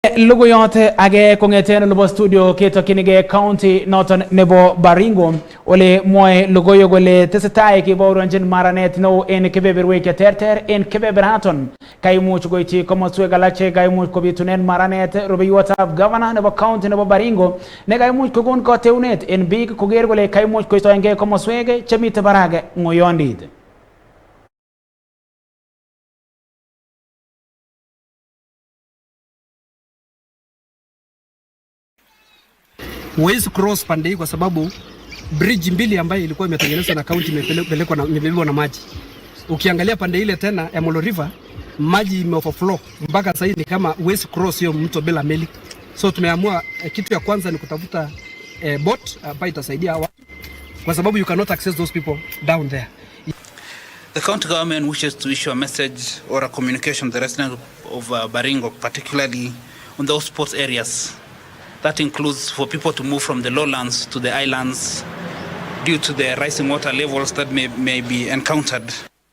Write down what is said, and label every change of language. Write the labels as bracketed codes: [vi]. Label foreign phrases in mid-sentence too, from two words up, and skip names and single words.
[kln] Logoyot age kongeten nebo studio ketokinige county noton nebo Baringo ole moe logoyo gole tesetai kiboronjin maranet no en kebeberwek cheterter en kebeberaton kaimuch goiti komoswek alak che kaimuch kobitunen maranet rubeiwotab governor nebo county nebo Baringo ne kaimuch kokon koteunet en biik koger kole kaimuch koistoenge komoswek chemite barage ngoyondit. [sw] Huwezi cross pande hii kwa sababu bridge mbili ambayo ilikuwa imetengenezwa na county imebebwa na maji. Ukiangalia pande ile tena ya Molo River maji imeoverflow mpaka sasa ni kama huwezi cross hiyo mto bila meli. So tumeamua kitu ya kwanza ni kutafuta boat ambayo itasaidia watu kwa sababu [en] you cannot access those people down there. The county government wishes to issue a message or a communication to the residents of Baringo, particularly on those sports areas. That includes for people to move from the lowlands to the islands due to the rising water levels that may be encountered.